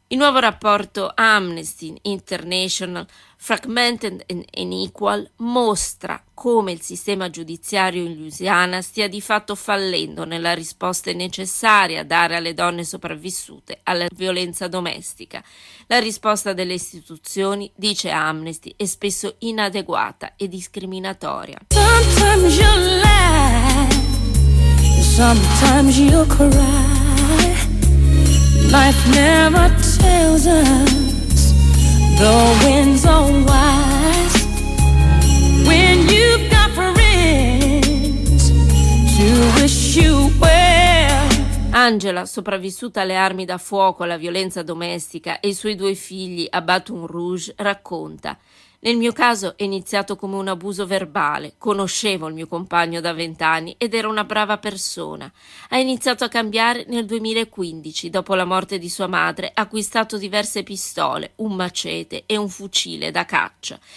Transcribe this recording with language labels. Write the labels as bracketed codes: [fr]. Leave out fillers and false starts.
[it] Il nuovo rapporto Amnesty International Fragmented and Unequal mostra come il sistema giudiziario in Louisiana stia di fatto fallendo nella risposta necessaria a dare alle donne sopravvissute alla violenza domestica. La risposta delle istituzioni, dice Amnesty, è spesso inadeguata e discriminatoria. [en] Sometimes you laugh, sometimes you cry. Life never tells us the winds are wise. When you've got friends to wish you well. [it] Angela, sopravvissuta alle armi da fuoco, alla violenza domestica e i suoi due figli a Baton Rouge, racconta: nel mio caso è iniziato come un abuso verbale. Conoscevo il mio compagno da 20 anni ed era una brava persona. Ha iniziato a cambiare nel 2015, dopo la morte di sua madre, ha acquistato diverse pistole, un machete e un fucile da caccia.